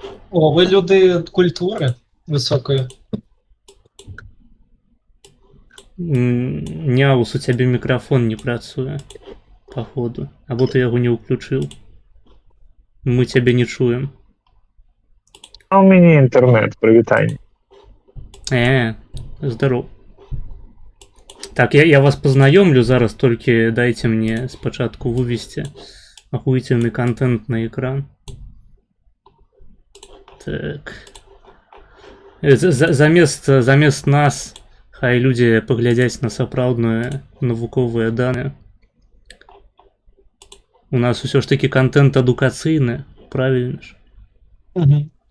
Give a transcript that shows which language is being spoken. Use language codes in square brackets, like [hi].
[uk] О, ви люди культури високої. [be] Няус, у цябе мікрафон не працуе. Походу. Або ты яго не ўключыў. Мы цябе не чуем. А у мяне інтэрнэт, прывітанне. Здоров. Так, я вас познаёмлю зараз, толькі дайте мне спачатку вывесці ахуительный контент на экран. Так. Замест нас хай людзі паглядзяць на сапраўдныя навуковыя даныя. У нас усё ж таки контент адукацыйны, [ru] правильно ж? [be] Угу.